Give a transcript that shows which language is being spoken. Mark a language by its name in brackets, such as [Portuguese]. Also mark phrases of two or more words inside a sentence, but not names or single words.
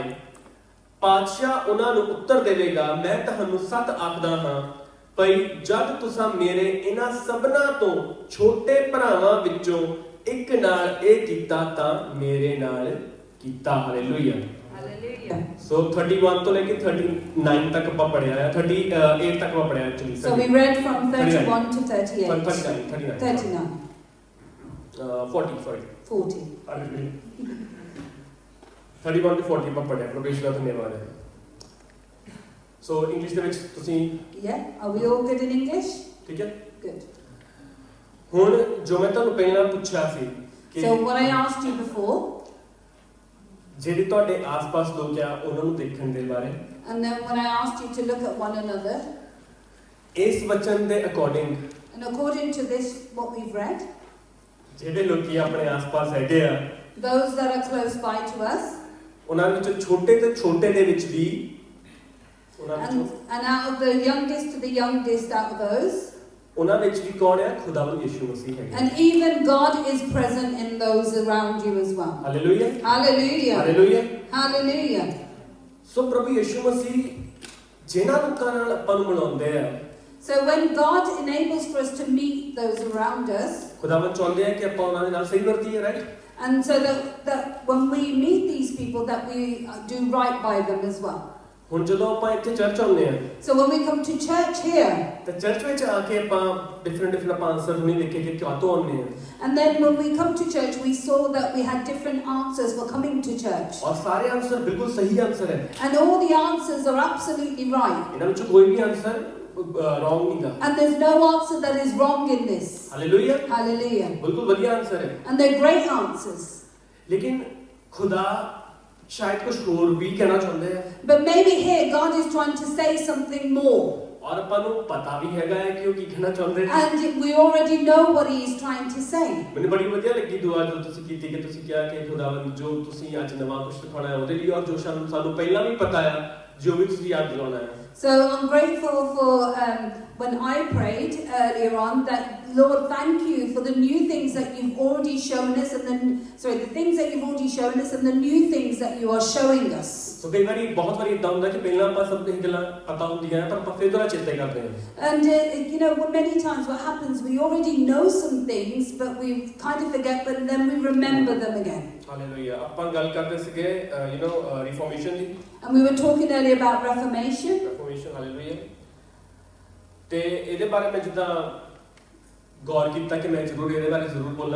[Punjabi] ਪਾਤਸ਼ਾਹ ਉਹਨਾਂ ਨੂੰ ਉੱਤਰ ਦੇਵੇਗਾ, ਮੈਂ ਤੁਹਾਨੂੰ ਸੱਚ ਆਖਦਾ ਹਾਂ, ਭਈ ਜਦ ਤੁਸੀਂ ਮੇਰੇ ਇਹਨਾਂ ਸਭਨਾਂ ਤੋਂ ਛੋਟੇ ਭਰਾਵਾਂ ਵਿੱਚੋਂ ਇੱਕ ਨਾਲ ਇਹ ਕੀਤਾ ਤਾਂ ਮੇਰੇ ਨਾਲ ਕੀਤਾ। ਹਾਲੇਲੂਇਆ। So 31 ਤੋਂ ਲੈ ਕੇ 39 ਤੱਕ ਆਪਾਂ ਪੜਿਆ ਹੈ, 38 ਤੱਕ ਆਪਾਂ ਪੜਿਆ ਐਕਚੁਅਲੀ। [English] So we read from 31 to 38. 39. 40. [Punjabi] Hallelujah. 31 to 40 ਆਪਾਂ ਪੜਿਆ। ਪ੍ਰਭੇਸ਼ ਦਾ ਧੰਨਵਾਦ ਹੈ। So ਇੰਗਲਿਸ਼ ਦੇ ਵਿੱਚ ਤੁਸੀਂ [English] Yeah, are we all good in English? [Punjabi] ਠੀਕ ਹੈ? [English] Good. [Punjabi] ਹੁਣ ਜੋ ਮੈਂ ਤੁਹਾਨੂੰ ਪਹਿਲਾਂ ਪੁੱਛਿਆ ਸੀ ਕਿ [English] So what I asked you before, [Punjabi] ਜਿਹੜੇ ਤੁਹਾਡੇ ਆਸ-ਪਾਸ ਲੋਕ ਆ ਉਹਨਾਂ ਨੂੰ ਦੇਖਣ ਦੇ ਬਾਰੇ, [English] and then when I asked you to look at one another, [Punjabi] ਇਸ ਵਚਨ ਦੇ ਅਕੋਰਡਿੰਗ, [English] and according to this what we've read, [Punjabi] ਜਿਹੜੇ ਲੋਕੀ ਆਪਣੇ ਆਸ-ਪਾਸ ਹੈਗੇ ਆ, [English] those that are close by to us, [Punjabi] ਉਹਨਾਂ ਵਿੱਚੋਂ ਛੋਟੇ ਤੋਂ ਛੋਟੇ ਦੇ ਵਿੱਚ ਵੀ ਉਹਨਾਂ ਵਿੱਚੋਂ [English] and out of the youngest to the youngest out of those. [Punjabi] ਉਹਨਾਂ ਵਿੱਚ ਵੀ ਕੌਣ ਹੈ? ਖੁਦਾਵੰਦ ਯਿਸੂ ਮਸੀਹ ਹੈਗੇ। [English] And even God is present in those around you as well. [Punjabi] ਹਾਲੇਲੂਇਆ [English] Hallelujah. [Punjabi] ਹਾਲੇਲੂਇਆ। [English] Hallelujah. [Punjabi] ਸੋ ਪ੍ਰਭੂ ਯਿਸੂ ਮਸੀਹ ਜਿਨ੍ਹਾਂ ਲੋਕਾਂ ਨਾਲ ਆਪਾਂ ਨੂੰ ਮਿਲਾਉਂਦੇ ਆ, [English] So when God enables for us to meet those around us, [Punjabi] ਖੁਦਾਵੰਦ ਚਾਹੁੰਦੇ ਆ ਕਿ ਆਪਾਂ ਉਹਨਾਂ ਦੇ ਨਾਲ ਸਹੀ ਵਰਤੀਏ, ਰਾਈਟ? [English] and so that when we meet these people that we do right by them as well. [Punjabi] ਹੁਣ ਜਦੋਂ ਆਪਾਂ ਇੱਥੇ ਚਰਚ ਆਉਂਦੇ ਆ [English] So when we come to church here, [Punjabi] ਤਾਂ ਚਰਚ ਵਿੱਚ ਆ ਕੇ ਆਪਾਂ ਡਿਫਰੈਂਟ ਆਪਾਂ ਆਨਸਰ ਹੁਣੀ ਦੇਖੇ ਕਿ ਕਿਉਂ ਆਉਂਦੇ ਆ, [English] and then when we come to church, we saw that we had different answers for coming to church. [Punjabi] ਔਰ ਸਾਰੇ ਆਨਸਰ ਬਿਲਕੁਲ ਸਹੀ ਆਨਸਰ ਹੈ। [English] And all the answers are absolutely right. [Punjabi] ਇਹਨਾਂ ਵਿੱਚੋਂ ਕੋਈ ਵੀ [English] answer wrong [Punjabi] ਨਹੀਂਗਾ। [English] And there's no answer that is wrong in this. [Punjabi] ਹਾਲੇਲੂਇਆ। [English] Hallelujah. [Punjabi] ਬਿਲਕੁਲ ਵਧੀਆ ਆਨਸਰ ਹੈ। [English] And they're great answers. [Punjabi] ਲੇਕਿਨ ਖੁਦਾ ਸ਼ਾਇਦ ਕੁਝ ਹੋਰ ਵੀ ਕਹਿਣਾ ਚਾਹੁੰਦੇ ਆ, [English] But maybe here God is trying to say something more. [Punjabi] ਔਰ ਆਪਾਂ ਨੂੰ ਪਤਾ ਵੀ ਹੈਗਾ ਹੈ ਕਿ ਉਹ ਕੀ ਕਹਿਣਾ ਚਾਹੁੰਦੇ ਆ। [English] And we already know what he is trying to say. [Punjabi] ਮੈਨੂੰ ਬੜੀ ਵਧੀਆ ਲੱਗੀ ਦੁਆ ਜੋ ਤੁਸੀਂ ਕੀਤੀ ਕਿ ਤੁਸੀਂ ਕਿਹਾ ਕਿ ਖੁਦਾਵੰਦ ਜੋ ਤੁਸੀਂ ਅੱਜ ਨਵਾਂ ਕੁਝ ਸਿਖਾਉਣਾ ਹੈ ਉਹਦੇ ਲਈ, ਔਰ ਜੋ ਸਾਨੂੰ ਪਹਿਲਾਂ ਵੀ ਪਤਾ ਹੈ ਜੋ ਵੀ ਤੁਸੀਂ ਯਾਦ ਦਿਲਾਉਣਾ ਹੈ। [English] So I'm grateful for when I prayed earlier on that Lord, thank you for the new things that you've already shown us, and then the things that you've already shown us, and the new things that you are showing us. [Punjabi] ਸੋ ਕਈ ਵਾਰੀ ਬਹੁਤ ਵਾਰੀ ਇਦਾਂ ਹੁੰਦਾ ਕਿ ਪਹਿਲਾਂ ਆਪਾਂ ਸਭ ਇਹ ਗੱਲਾਂ ਪਤਾ ਹੁੰਦੀਆਂ ਪਰ ਆਪਾਂ ਫਿਰ ਦੁਬਾਰਾ ਚੇਤੇ ਕਰਦੇ ਹਾਂ। [English] And you know, many times what happens, we already know some things, but we kind of forget, but then we remember them again. [Punjabi] ਹਾਲੇਲੂਇਆ। ਆਪਾਂ ਗੱਲ ਕਰਦੇ ਸੀਗੇ ਰਿਫਾਰਮੇਸ਼ਨ ਦੀ। [English] And we were talking earlier about Reformation. [Punjabi] ਰਿਫਾਰਮੇਸ਼ਨ, ਹਾਲੇਲੂਇਆ। ਤੇ ਇਹਦੇ ਬਾਰੇ ਮੈਂ ਜਿੱਦਾਂ ਗੌਰ ਕੀਤਾ ਕਿ ਮੈਂ ਜ਼ਰੂਰ ਇਹਦੇ ਬਾਰੇ ਜ਼ਰੂਰ ਬੋਲਾਂ।